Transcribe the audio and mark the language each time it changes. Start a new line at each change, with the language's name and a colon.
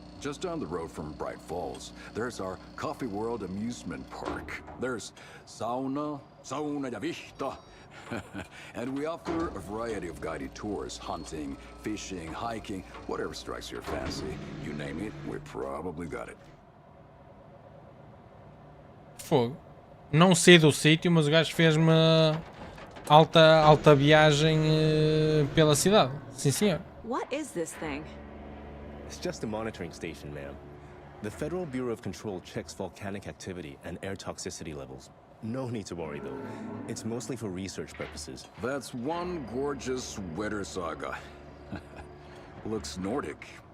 English: Just down the road from Bright Falls, there's our Coffee World amusement park. There's sauna
Finnish: ja vihta.
English: And we offer a variety of guided tours, hunting, fishing, hiking, whatever strikes your fancy. You name it, we probably got it.
Portuguese: Fogo. Não sei do sítio, mas o gajo fez-me alta viagem pela cidade. Sim, senhor.
English: What is this thing? It's just a monitoring station, ma'am. The Federal Bureau of Control checks volcanic activity and air toxicity levels. No need to worry, though. It's mostly for research purposes. That's one gorgeous weather saga. Looks Nordic.